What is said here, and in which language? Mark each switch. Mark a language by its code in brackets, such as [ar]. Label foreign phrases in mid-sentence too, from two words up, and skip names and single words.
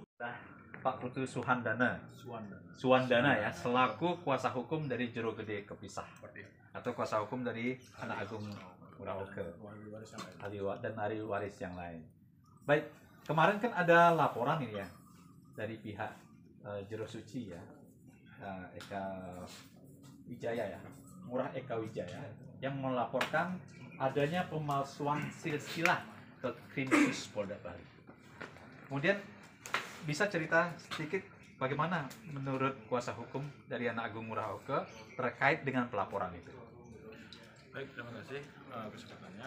[id] Pak Putu Suwandana ya, selaku kuasa hukum dari Jero Gede Kepisah atau kuasa hukum dari Anak Agung Ngurah Oke dan ahli waris yang lain. Baik, kemarin kan ada laporan ini ya dari pihak Jero Suci ya, Eka Wijaya ya, Ngurah Eka Wijaya yang melaporkan adanya pemalsuan silsilah ke Krimsus Polda Bali. Kemudian bisa cerita sedikit bagaimana menurut kuasa hukum dari Anak Agung Ngurah Oke terkait dengan pelaporan itu? Baik, terima kasih kesempatannya.